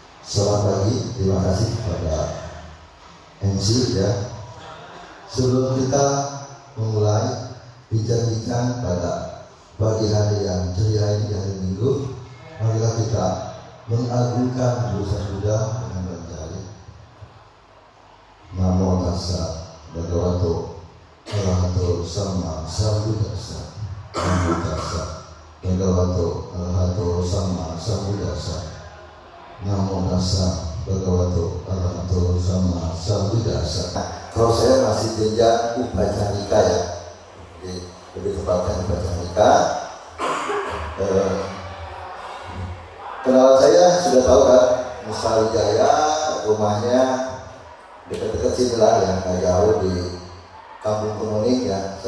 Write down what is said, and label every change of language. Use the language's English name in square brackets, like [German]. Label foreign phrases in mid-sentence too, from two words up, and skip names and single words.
[Indonesian] Selamat pagi, terima kasih kepada MC ya. Sebelum kita memulai bincang-bincang pada pagi hari yang ceria ini, hari Minggu, marilah kita mengagungkan Buddha dengan berjari. [Pali] Namo tassa bhagavato arahato sama sambuddhassa. Namo tassa bhagavato arahato sama sambuddhassa. Namo tassa bhagavato arahato sama sambuddhassa. [Indonesian] Kalau saya masih jenjang upacarika ya, lebih tepatnya upacarika. Kenalan saya sudah tahu kan, Nusa Wijaya, rumahnya dekat-dekat sini lah ya, nggak jauh di Kampung Kuning ya.